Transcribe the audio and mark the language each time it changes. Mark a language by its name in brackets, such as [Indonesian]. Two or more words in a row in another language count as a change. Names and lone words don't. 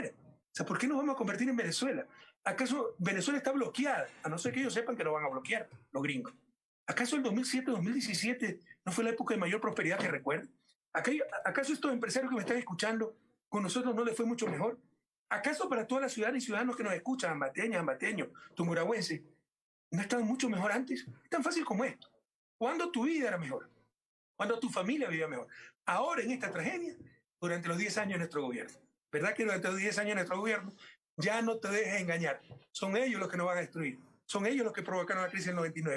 [Spanish] O sea, ¿por qué nos vamos a convertir en Venezuela? ¿Acaso Venezuela está bloqueada? A no ser que ellos sepan que lo van a bloquear, los gringos. ¿Acaso el 2007, 2017 no fue la época de mayor prosperidad que recuerdo? ¿Acaso estos empresarios que me están escuchando, con nosotros no les fue mucho mejor? ¿Acaso para todas las ciudadanas y ciudadanos que nos escuchan, ambateñas, ambateños, tumuragüenses, no estaban mucho mejor antes? Es tan fácil como esto. ¿Cuándo tu vida era mejor? ¿Cuándo tu familia vivía mejor? Ahora, en esta tragedia, durante los 10 años de nuestro gobierno. ¿Verdad que durante los 10 años de nuestro gobierno ya no te dejes engañar? Son ellos los que nos van a destruir. Son ellos los que provocaron la crisis del 99.